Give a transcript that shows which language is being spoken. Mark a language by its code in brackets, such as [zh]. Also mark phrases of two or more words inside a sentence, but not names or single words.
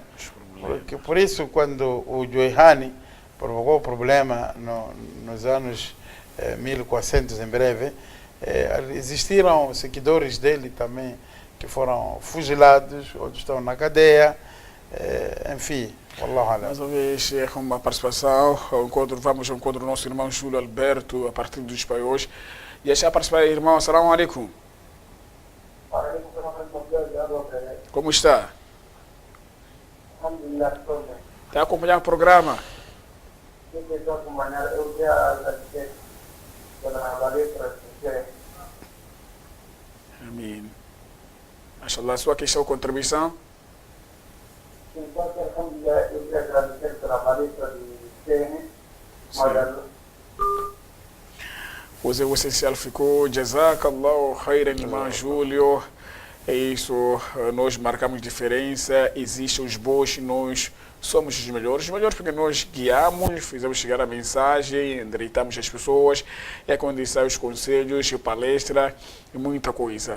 [pt] Por isso, quando o Joihani provocou o problema nos anos 1400, em breve, existiram seguidores dele também que foram fuzilados, outros estão na cadeia, enfim. Mais uma vez, uma participação, vamos ao encontro do nosso irmão Júlio Alberto, a partir dos espanhóis. E já participar, irmão, [ar] السلام عليكم. [pt] Como está? Está acompanhando o programa? Amém. Mashallah, sua questão ou contribuição? Alhamdulillah, eu queria agradecer pela palestra de Sene. O essencial ficou. [ar] جزاك الله خيرا, [pt] irmão Júlio. É isso, nós marcamos diferença. Existem os bons, nós somos os melhores porque nós guiamos, fizemos chegar a mensagem, endireitamos as pessoas, é quando saem os conselhos, palestra e muita coisa.